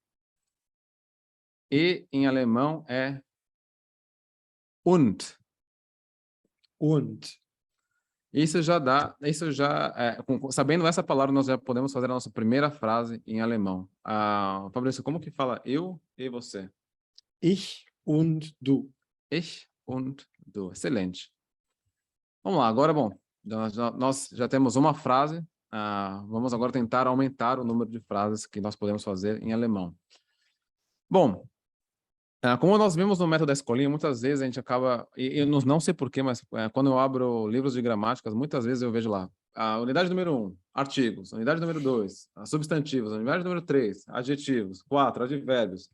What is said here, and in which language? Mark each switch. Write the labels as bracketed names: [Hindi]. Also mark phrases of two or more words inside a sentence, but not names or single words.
[Portuguese] E em alemão é und. [German] und. [Portuguese] Sabendo essa palavra, nós já podemos fazer a nossa primeira frase em alemão. Fabrício, como que fala eu e você? [German] Ich und du. Ich und du. [Portuguese] Excelente. Vamos lá, agora, bom, nós já temos uma frase, vamos agora tentar aumentar o número de frases que nós podemos fazer em alemão. Bom, como nós vimos no método da escolinha, muitas vezes a gente acaba, eu não sei porquê, mas quando eu abro livros de gramáticas, muitas vezes eu vejo lá, a unidade número 1, artigos, unidade número 2, substantivos, unidade número 3, adjetivos, 4, advérbios.